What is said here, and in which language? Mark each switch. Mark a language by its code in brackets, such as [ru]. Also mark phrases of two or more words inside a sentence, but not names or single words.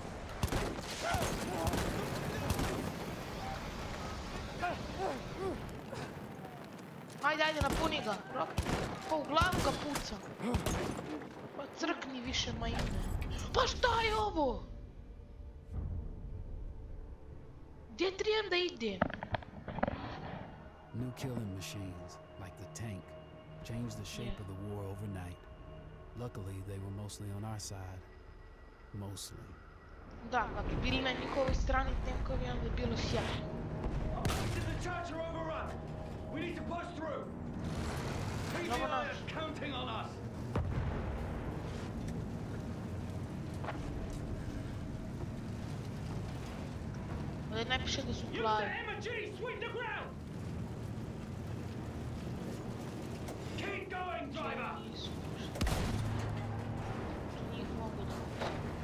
[bs] Ajde, napuni ga. Pa u glavu ga pucam. Pa crkni više majine. Pa šta je ovo? Gdje trebam da idem? [en] New killing machines, like the tank, changed the shape of the war overnight. Luckily, they were mostly on our side. Mostly. [bs] Da, kad bi bili na njihovoj strani tenkovi, onda je bilo sjajno. [en] The charger overrun. We need to push through. PTI is counting on us. [bs] Ovdje ne piše da su plavi. Njih mogu da uzem.